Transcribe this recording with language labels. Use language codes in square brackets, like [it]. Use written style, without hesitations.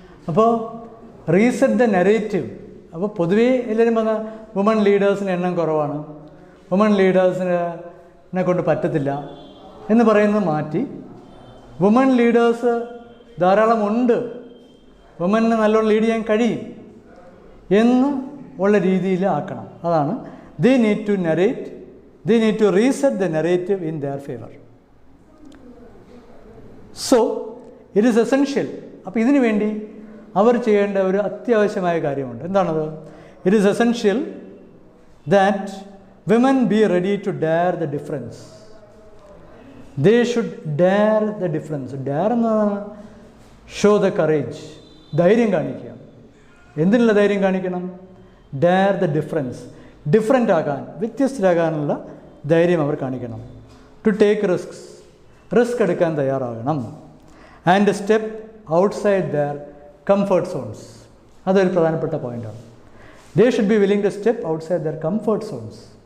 [ml] അപ്പോൾ [en] Reset the narrative. [ml] അപ്പോൾ പൊതുവേ എല്ലാവരും പറഞ്ഞ വുമൺ ലീഡേഴ്സിന് എണ്ണം കുറവാണ്, വുമൺ ലീഡേഴ്സിനെ കൊണ്ട് പറ്റത്തില്ല എന്ന് പറയുന്നത് മാറ്റി വുമൺ ലീഡേഴ്സ് ധാരാളം ഉണ്ട്, വുമണിന് നല്ലോണം ലീഡ് ചെയ്യാൻ കഴിയും എന്ന് ഉള്ള രീതിയിൽ ആക്കണം. അതാണ് [en] they need to narrate, they need to reset the narrative in their favor. So it is essential. [ml] അപ്പോൾ ഇതിനു വേണ്ടി അവർ ചെയ്യേണ്ട ഒരു അത്യാവശ്യമായ കാര്യമുണ്ട്. എന്താണത്? [en] It is essential that women be ready to dare the difference. They should dare the difference. Dare [ml] എന്നാണ് [en] show the courage. [ml] ധൈര്യം കാണിക്കുക. എന്തിനുള്ള ധൈര്യം കാണിക്കണം? [en] Dare the difference. [ml] ഡിഫറൻ്റ് ആകാൻ, വ്യത്യസ്തരാകാനുള്ള ധൈര്യം അവർ കാണിക്കണം. [en] to take risk [ml] എടുക്കാൻ തയ്യാറാകണം. [en] And step outside their comfort zones. [ml] അതൊരു പ്രധാനപ്പെട്ട പോയിൻ്റാണ്. [en] They should be willing to step outside their comfort zones.